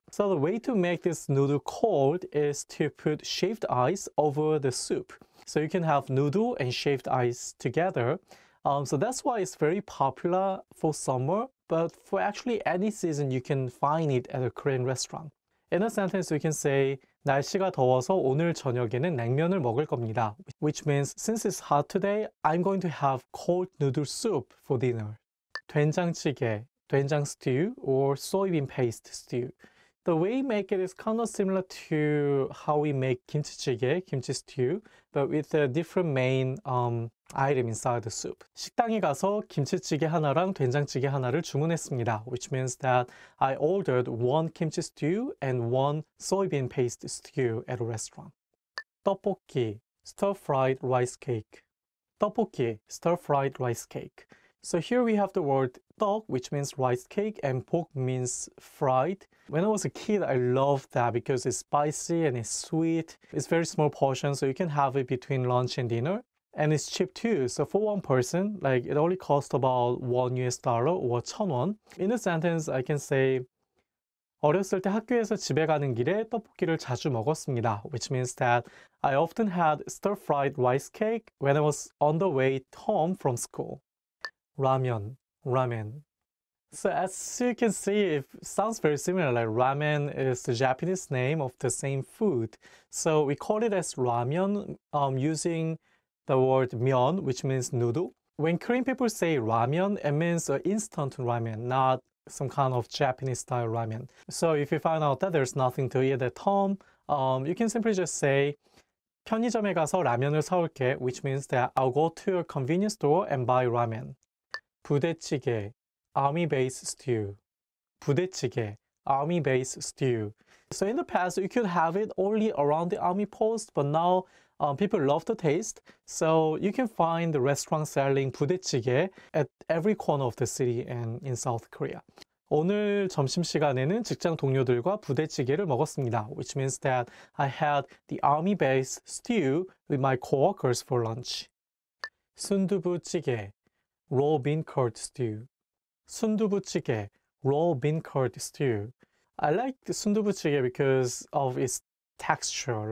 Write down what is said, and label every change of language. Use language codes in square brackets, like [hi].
[en] So the way to make this noodle cold is to put shaved ice over the soup. So you can have noodle and shaved ice together. So that's why it's very popular for summer, but for actually any season you can find it at a Korean restaurant. In a sentence, you can say [ko] 날씨가 더워서 오늘 저녁에는 냉면을 먹을 겁니다. [en] Which means since it's hot today, I'm going to have cold noodle soup for dinner. 된장찌개, 된장 stew or soybean paste stew. The way we make it is kind of similar to how we make kimchi찌개, kimchi stew, but with a different main item inside the soup. [ko] 식당에 가서 김치찌개 하나랑 된장찌개 하나를 주문했습니다. [en] Which means that I ordered one kimchi stew and one soybean paste stew at a restaurant. 떡볶이, stir-fried rice cake. 떡볶이, stir-fried rice cake. So here we have the word 떡, which means rice cake, and 볶 means fried. When I was a kid, I loved that because it's spicy and it's sweet. It's very small portion, so you can have it between lunch and dinner. And it's cheap too. So for one person, like it only cost about $1 or 1,000원. In a sentence, I can say [ko] 어렸을 때 학교에서 집에 가는 길에 떡볶이를 자주 먹었습니다. [en] Which means that I often had stir-fried rice cake when I was on the way home from school. 라면, ramen. So as you can see, it sounds very similar. Like ramen is the Japanese name of the same food. So we call it as ramen using the word 면, which means noodle. When Korean people say ramen, it means instant ramen, not some kind of Japanese style ramen. So if you find out that there's nothing to eat at home, you can simply just say [ko] 편의점에 가서 라면을 사올게, [en] which means that I'll go to a convenience store and buy ramen. 부대찌개, army base stew. 부대찌개, army base stew. So in the past, you could have it only around the army post, but now people love the taste. So you can find the restaurant selling 부대찌개 at every corner of the city and in South Korea. [ko] 오늘 점심시간에는 직장 동료들과 부대찌개를 먹었습니다. [en] Which means that I had the army base stew with my coworkers for lunch. 순두부찌개, raw bean curd stew. 순두부찌개, raw bean curd stew. I like the 순두부찌개 because of its texture.